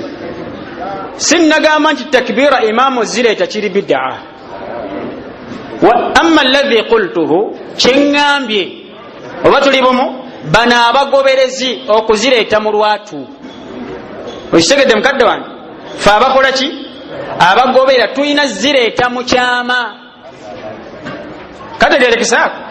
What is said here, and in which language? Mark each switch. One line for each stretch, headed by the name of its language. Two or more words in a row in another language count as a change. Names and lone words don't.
Ganda: sinnagamba nti takbira imaamu zireeta kiri bida.
Arabic: أما الذي قلته,
Ganda: kyeŋŋambye oba tuli bumu, bano abagoberezi okuzireeta mu lwatu. okitegedde mukadde wange? fe abakola ki? abagobera tulina zireeta mu kyama. kategeerekesaako?